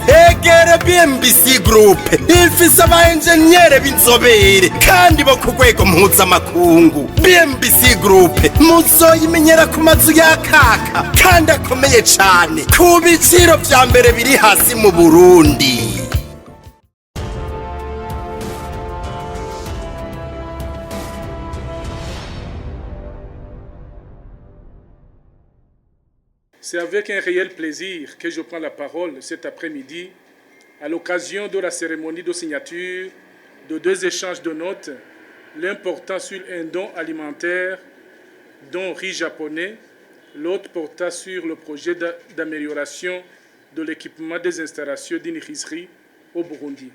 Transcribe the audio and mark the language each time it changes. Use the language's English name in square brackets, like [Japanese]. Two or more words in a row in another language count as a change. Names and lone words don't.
[Rundi] Egere BMBC Group ifise abaenjenyere b'inzobere kandi bo ku rwego mpuzamakungu. BMBC Group muzoyimenyera ku mazu y'akaka kandi akomeye cane ku biciro vya mbere biri hasi mu Burundi. [French] C'est avec un réel plaisir que je prends la parole cet après-midi à l'occasion de la cérémonie de signature de deux échanges de notes, l'un portant sur un don alimentaire, don riz japonais, l'autre portant sur le projet d'amélioration de l'équipement des installations d'une rizerie au Burundi.